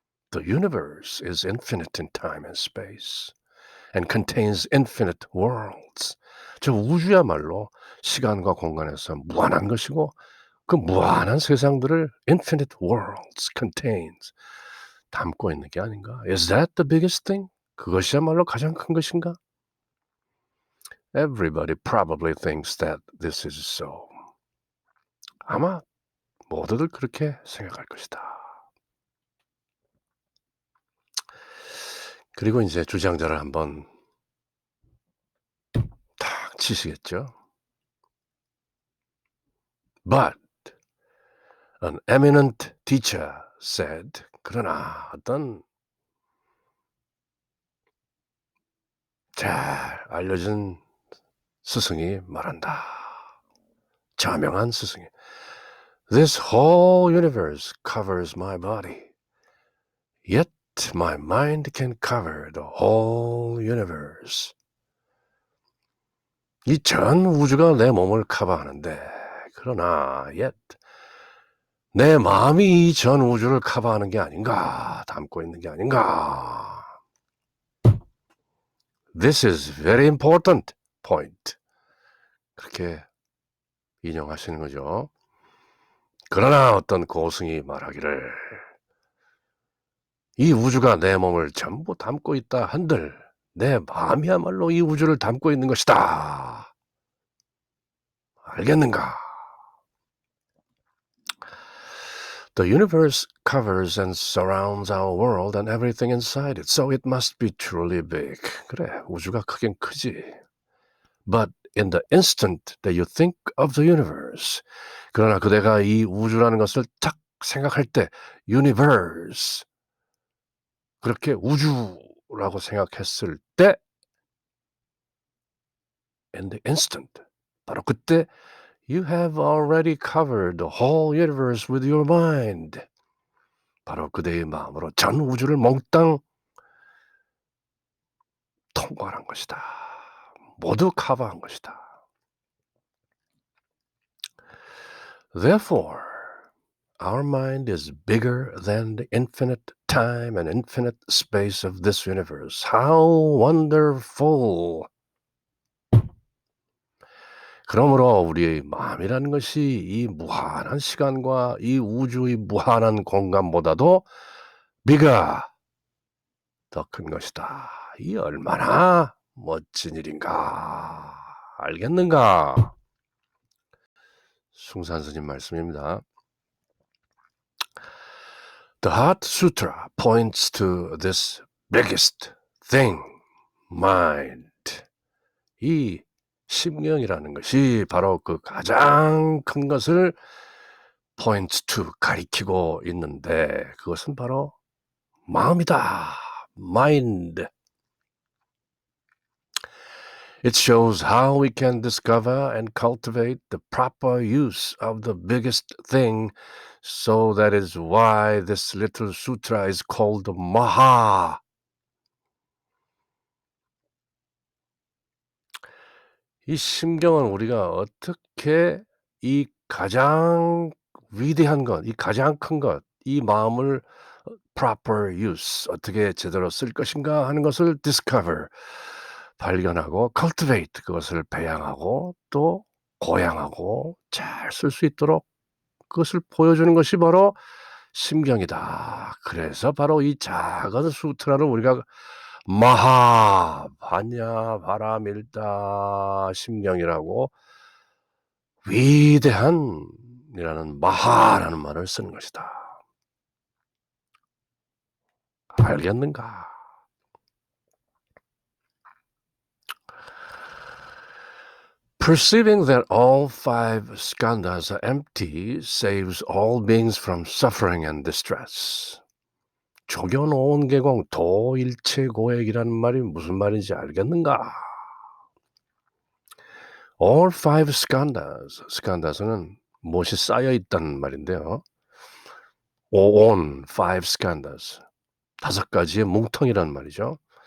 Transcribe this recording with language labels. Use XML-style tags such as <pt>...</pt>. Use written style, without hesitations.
<en>The universe is infinite in time and space. and contains infinite worlds.</en> <ko>저 우주야말로 시간과 공간에서 무한한 것이고 그 무한한 세상들을</ko> <en>infinite worlds contains</en> <ko>담고 있는 게 아닌가?</ko> <en>Is that the biggest thing?</en> <ko>그것이야말로 가장 큰 것인가?</ko> <en>Everybody probably thinks that this is so.</en> <ko>아마 모두들 그렇게 생각할 것이다. 그리고 인제 주장자를 한번 탁 치시겠죠.</ko> <en>But an eminent teacher said</en> <ko>그러나 어떤 잘 알려진 스승이 말한다. 자명한 스승이.</ko> <en>This whole universe covers my body. Yet my mind can cover the whole universe.</en> <ko>이 전 우주가 내 몸을 커버하는데 그러나 yet 내 마음이 이 전 우주를 커버하는 게 아닌가, 담고 있는 게 아닌가.</ko> <en>This is very important point.</en> <ko>그렇게 인용하시는 거죠. 그러나 어떤 고승이 말하기를 이 우주가 내 몸을 전부 담고 있다 한들 내 마음이야말로 이 우주를 담고 있는 것이다. 알겠는가?</ko> <en>The universe covers and surrounds our world and everything inside it, so it must be truly big.</en> <ko>그래, 우주가 크긴 크지.</ko> <en>But in the instant that you think of the universe,</en> <ko>그러나 그대가 이 우주라는 것을 딱 생각할 때</ko> <en>universe,</en> <ko>그렇게 우주라고 생각했을 때</ko> <en>in the instant,</en> <ko>바로 그때</ko> <en>You have already covered the whole universe with your mind.</en> <ko>바로 그대의 마음으로 전 우주를 몽땅 통과한 것이다. 모두 커버한 것이다.</ko> <en>Therefore, our mind is bigger than the infinite time and infinite space of this universe. How wonderful!</en> <ko>그러므로 우리의 마음이라는 것이 이 무한한 시간과 이 우주의 무한한 공간보다도 bigger, 더 큰 것이다. 이 얼마나 멋진 일인가. 알겠는가? 숭산 스님 말씀입니다.</ko> <en>The Heart Sutra points to this biggest thing, mind.</en> <ko>이 심경이라는 것이 바로 그 가장 큰 것을</ko> <en>points to,</en> <ko>가리키고 있는데 그것은 바로 마음이다.</ko> <en>mind. It shows how we can discover and cultivate the proper use of the biggest thing, so that is why this little sutra is called Maha.</en> <ko>이 심경은 우리가 어떻게 이 가장 위대한 것, 이 가장 큰 것, 이 마음을</ko> <en>proper use,</en> <ko>어떻게 제대로 쓸 것인가 하는 것을 discover, 발견하고 cultivate, 그것을 배양하고 또 고양하고 잘 쓸 수 있도록 그것을 보여주는 것이 바로 심경이다. 그래서 바로 이 작은 수트라를 우리가 마하, 바냐, 바라밀다, 심경이라고 위대한이라는 마하라는 말을 쓰는 것이다. 알겠는가?</ko> <en>Perceiving that all 5 skandhas are empty saves all beings from suffering and distress.</en> <ko>조견오온계공 도일체고액이라는 말이 무슨 말인지 알겠는가?</ko> <en>All 5 skandhas,</en> <ko>skandhas는 무엇이 쌓여 있다는 말인데요. 오온, 5 skandhas, 5가지의 뭉텅이라는 말이죠.</ko>